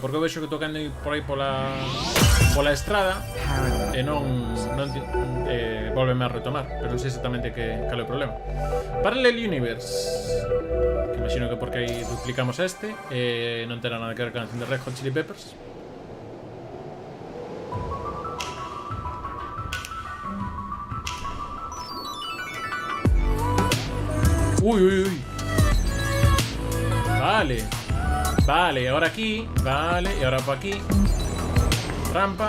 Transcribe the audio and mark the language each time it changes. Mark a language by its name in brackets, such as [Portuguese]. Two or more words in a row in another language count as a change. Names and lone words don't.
[Galician] Porque eu vexo que tocando por aí pola estrada e non volveme a retomar, pero non sei exactamente cal é o problema. Parallel Universe, que imagino que porque aí duplicamos este, non terá nada que ver con a canción de Red Hot Chili Peppers. Uy. [Spanish] Vale, ahora aquí. Vale, y ahora por aquí. Rampa.